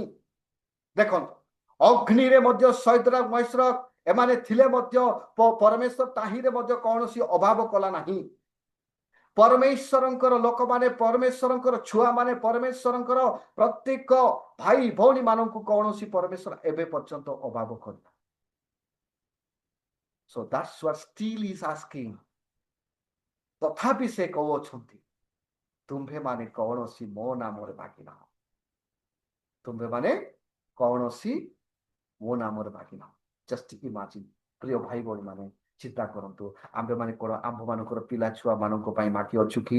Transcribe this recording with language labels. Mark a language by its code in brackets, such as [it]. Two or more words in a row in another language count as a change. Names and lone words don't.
[or] ଦେଖନ୍ତୁ, ଅଗ୍ନିରେ ମଧ୍ୟ ସୈଦ୍ରାକ ମୈଶ୍ରକ ଏମାନେ ଥିଲେ ମଧ୍ୟ ପରମେଶ୍ୱର ତାହିଁରେ ମଧ୍ୟ କୌଣସି ଅଭାବ କଲା ନାହିଁ। ପରମେଶ୍ୱରଙ୍କର ଲୋକମାନେ, ପରମେଶ୍ୱରଙ୍କର ଛୁଆମାନେ, ପରମେଶ୍ୱରଙ୍କର ପ୍ରତ୍ୟେକ ଭାଇ ଭଉଣୀ ମାନଙ୍କୁ କୌଣସି ପରମେଶ୍ୱର ଏବେ ପର୍ଯ୍ୟନ୍ତ ଅଭାବ କରିନା। [en] So that's what still is asking. [or] ତଥାପି ସେ କହୁଅଛନ୍ତି, ତୁମ୍ଭେମାନେ କୌଣସି ମୋ ନାମରେ ମାଗିନାହ। ତୁମ୍ଭେମାନେ କୌଣସି ମୋ ନାମରେ ମାଗିନାହ। [en] just imagine [or] ପ୍ରିୟ ଭାଇ ଭଉଣୀ ମାନେ ଚିନ୍ତା କରନ୍ତୁ, ଆମ୍ଭେମାନେ କଣ ଆମ୍ଭମାନଙ୍କର ପିଲା ଛୁଆ ମାନଙ୍କ ପାଇଁ ମାଗି ଅଛୁ କି?